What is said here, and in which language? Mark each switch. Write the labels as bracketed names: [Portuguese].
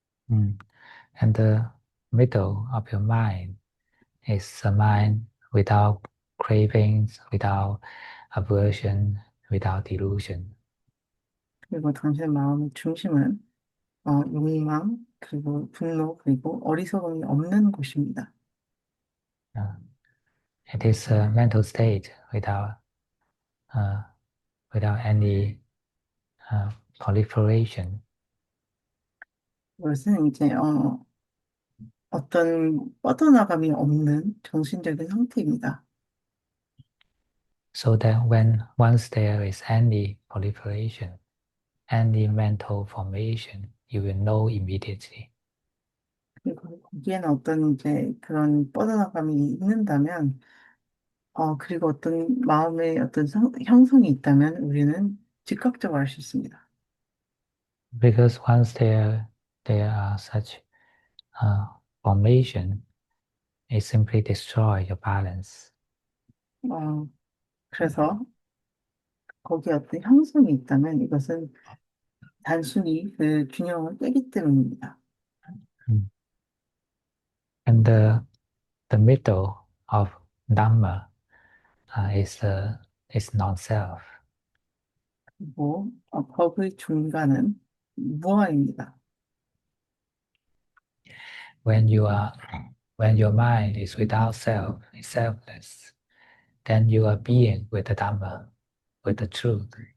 [English] Mm. And the middle of your mind is a mind without cravings, without aversion, without delusion. [Korean] 그리고 당신의 마음의 중심은 욕망, 그리고 분노, 그리고 어리석음이 없는 곳입니다. Uh, [English] It is a mental state uh, without any proliferation. [Korean] 이것은 이제 어떤 뻗어나감이 없는 정신적인 상태입니다. [English] So that when once there is any proliferation, any mental formation, you will know immediately. [Korean] 그리고 거기에는 어떤 이제 그런 뻗어나감이 있는다면, 그리고 어떤 마음의 어떤 형성이 있다면 우리는 즉각적으로 알 수 있습니다. [English] Because once there are such uh, formation, it simply destroy your balance. [Korean] 그래서 거기에 어떤 형성이 있다면 이것은 단순히 그 균형을 깨기 때문입니다. Mm. [English] And the middle of Dhamma is non-self. [Korean] 그리고 법의 중간은 무아입니다. [English] When you are when your mind is without self, is selfless, then you are being with the Dhamma, with the truth.